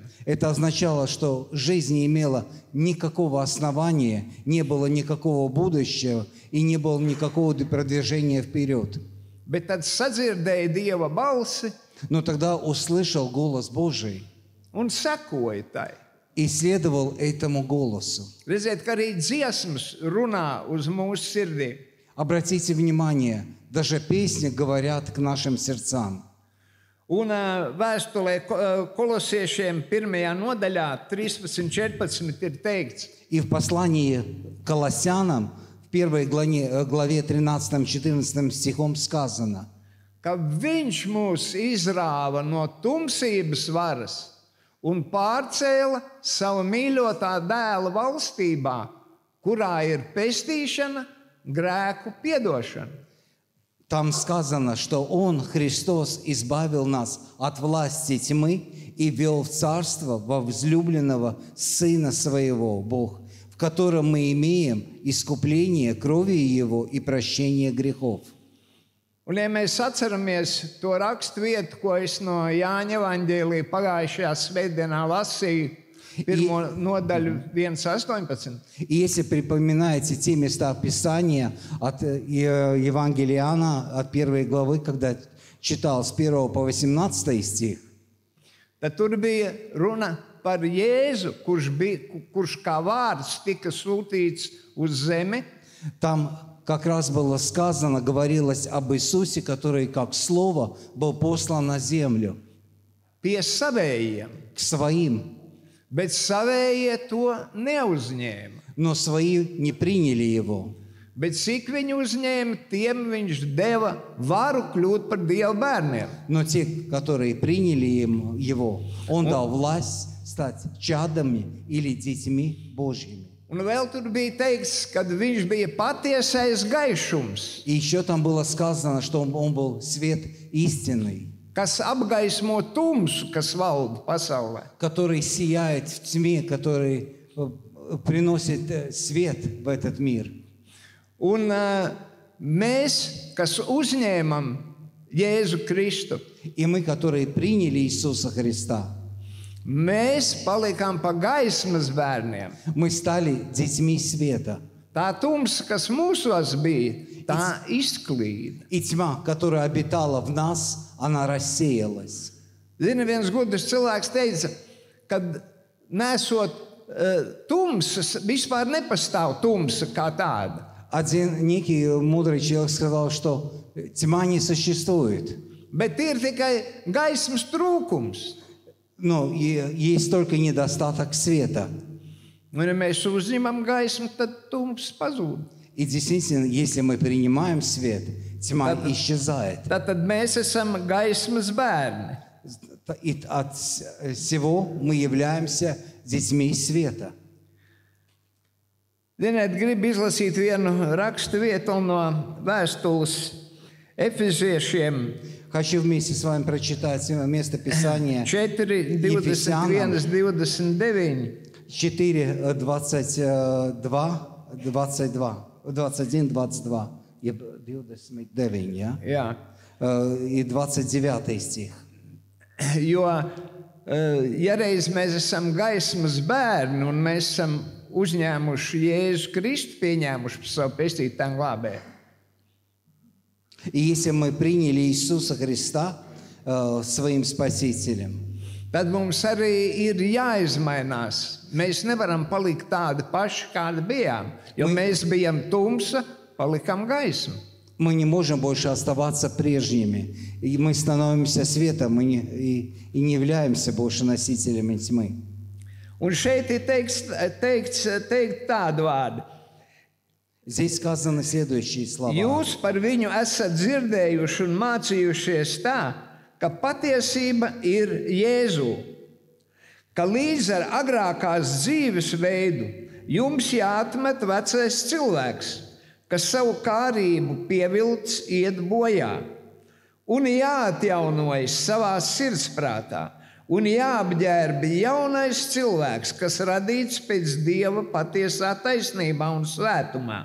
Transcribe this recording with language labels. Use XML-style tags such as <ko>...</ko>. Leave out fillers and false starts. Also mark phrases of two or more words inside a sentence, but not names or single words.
<ru>Это означало, что жизнь не имела никакого основания, не было никакого будущего и не было никакого продвижения вперед.</ru> <lv>Bet tad sadzirdēja Dieva balsi</lv> <ru>Но тогда услышал голос Божий</ru> <lv>un sekoja tai.</lv> <ru>и следовал этому голосу.</ru> <lv>Redziet, ka arī dziesmas runā uz mūsu sirdīm.</lv> <ru>Обратите внимание, даже песни говорят к нашим сердцам.</ru> <lv>Un vēstulē kolosiešiem 1. nodaļā 13-14 ir teikts,</lv> <ru>И в послании к Колоссянам, в 1 главе 13-14 стихом сказано,</ru> <lv>ka viņš mūs izrāva no tumsības varas un pārcēla savu mīļotā dēla valstībā, kurā ir pestīšana, grēku piedošana.</lv> <ru>Там сказано, что Он, Христос, избавил нас от власти тьмы и ввел в царство во возлюбленного Сына Своего, Бог, в котором мы имеем искупление крови Его и прощение грехов.</ru> <lv>Un, ja mēs atceramies to raksturvietu, ko es no Jāņa evaņģēlija pagājušajā svētdienā lasīju, 1. nodaļu 1:18.</lv> <ru>И если припоминаете те места Писания от Евангелия Иоанна, от 1 главы, когда читал с 1 по 18 стих,</ru> <lv>Tad tur bija runa par Jēzu, kurš kā vārds tika sūtīts uz zemi,</lv> <ru>там как раз было сказано, говорилось об Иисусе, который как Слово был послан на землю</ru> <lv>pie savējiem,</lv> <ru>к своим,</ru> <lv>bet savējie to neuzņēma.</lv> <ru>но свои не приняли Его.</ru> <lv>Bet cik viņu uzņēma, tiem viņš deva varu kļūt par Dieva bērniem.</lv> <ru>Но те, которые приняли Его, Он дал власть стать чадами или детьми Божьими.</ru> <lv>Un vēl tur bija teikts, ka viņš bija patiesais gaišums,</lv> <ru>И еще там было сказано, что Он был свет истинный,</ru> <lv>kas apgaismo tumsu, kas valda pasaulē.</lv> <ru>который сияет в тьме, который приносит свет в этот мир.</ru> <lv>Un mēs, kas uzņēmam Jēzu Kristu,</lv> <ru>И мы, которые приняли Иисуса Христа,</ru> <lv>mēs palikām pa gaismas bērniem.</lv> <ru>мы стали детьми света.</ru> <lv>Tā tumsa, kas mūsos bija, tā izklīda.</lv> <ru>И тьма, которая обитала в нас, она рассеялась.</ru> <lv>Zini, viens gudrs cilvēks teica, ka nesot tumsas vispār nepastāv tumsa kā tāda.</lv> <ru>Один некий мудрый человек сказал, что тьма не существует.</ru> <lv>Bet ir tikai gaismas trūkums.</lv> <ru>Но есть только недостаток света.</ru> <lv>Un, ja mēs uzņemam gaismu, tad tums pazūd.</lv> <ru>И действительно, если мы принимаем свет, тьма исчезает.</ru> <lv>Tad mēs esam gaismas bērni.</lv> <ru>И от всего мы являемся детьми света.</ru> <lv>Ziniet, gribu izlasīt vienu rakstu vietu no vēstules Efeziešiem</lv> <ru>Хочу вместе с вами прочитать место Писания 4, 21, 29. 4, 22, 22, 21, 22. 29,</ru> <lv>ja? Jā.</lv> <ru>И 29 стих.</ru> <lv>Jo, ja reiz mēs esam gaismas bērni un mēs esam uzņēmuši Jēzu Kristu, pieņēmuši par savu pestītāju un glābēju,</lv> <ru>И если мы приняли Иисуса Христа своим Спасителем,</ru> <lv>tad mums arī ir jāizmainās. Mēs nevaram palikt tādi paši, kādi bijām, jo mēs bijām tumsa, palikām gaismu.</lv> <ru>мы не можем больше оставаться прежними. И мы становимся светом и не являемся больше носителями тьмы.</ru> <lv>Un šeit ir teikt tādu vārdu.</lv> <ru>Здесь сказаны следующие слова.</ru> <lv>Jūs par viņu esat dzirdējuši un mācījušies tā, ka patiesība ir Jēzu, ka līdz ar agrākās dzīves veidu jums jāatmet vecais cilvēks, kas savu kārību pievilcis iet bojā, un jāatjaunojas savā sirdsprātā, un jāapģērbi jaunais cilvēks, kas radīts pēc Dieva patiesā taisnībā un svētumā.</lv>